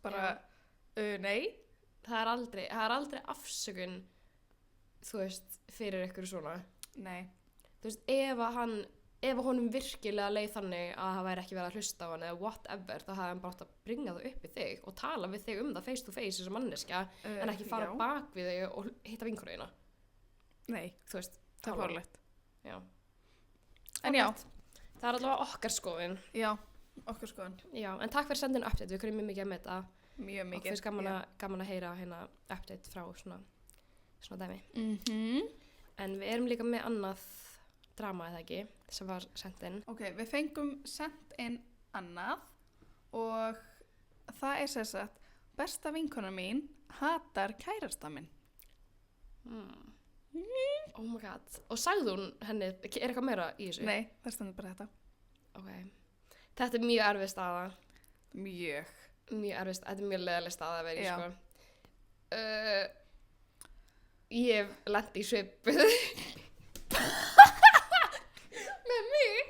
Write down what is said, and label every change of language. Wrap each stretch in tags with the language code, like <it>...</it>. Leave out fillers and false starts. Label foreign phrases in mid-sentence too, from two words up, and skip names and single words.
<is>Bara, nei. Það er aldrei afsökun, þú veist, fyrir ykkur svona. Nei. Þú veist, ef honum virkilega leið þannig að það væri ekki verið að hlusta á hann eða whatever, þá hafði hann bara átt að bringa það upp í þig og tala við þig það</is> <en>face to face</en> <is>eins og manneskja en ekki fara bak við þig og hitta vinkonuna. Nei. Þú veist, það er fárlegt. Já. En já. Það er allavega okkar skoðun. Já, okkar skoðun. Já, en takk fyrir sendinu update, við kunum mjög mikið að meta. Mjög mikið. Og finnst gaman að heyra hérna update frá svona dæmi. En við erum líka með annað drama eða ekki, sem var sent inn. Ok, við fengum sent inn annað og það er sem sagt, besta vinkona mín hatar kærasta minn.</is> <en>Oh my god.</en> <is>Og sagði hún henni, er eitthvað meira í þessu? Nei, það stendur bara þetta. Ok. Þetta er mjög erfið staða. Mjög. Þetta er mjög leiðileg staða að vera í, sko. Ég hef lent í svipuð. Með mig?</is>